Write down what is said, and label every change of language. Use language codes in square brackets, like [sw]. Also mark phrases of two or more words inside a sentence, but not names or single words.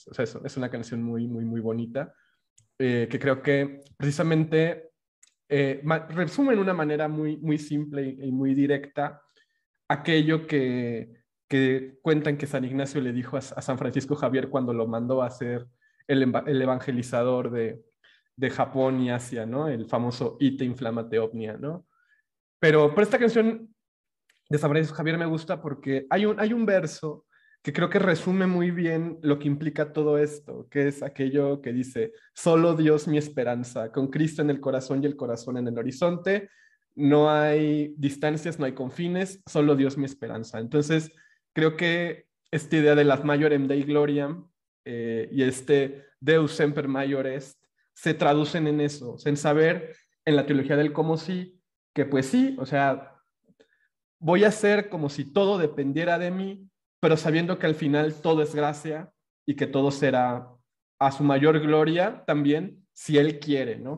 [es] O sea, es una canción muy, muy, muy bonita, que creo que precisamente resume de una manera muy, muy simple y muy directa aquello que cuentan que San Ignacio le dijo a San Francisco Javier cuando lo mandó a ser el evangelizador de Japón y Asia, ¿no? El famoso [la] Ite inflamate omnia, [es] ¿no? Pero esta canción de San Francisco Javier me gusta porque hay un verso que creo que resume muy bien lo que implica todo esto, que es aquello que dice: solo Dios mi esperanza, con Cristo en el corazón y el corazón en el horizonte, no hay distancias, no hay confines, solo Dios mi esperanza. Entonces, creo que esta idea de las [la] Maiorem Dei Gloriam [es] y este [la] Deus semper maior est [es] se traducen en eso, en saber en la teología del cómo sí, que pues sí, o sea, voy a hacer como si todo dependiera de mí, pero sabiendo que al final todo es gracia y que todo será a su mayor gloria también, si Él quiere, ¿no?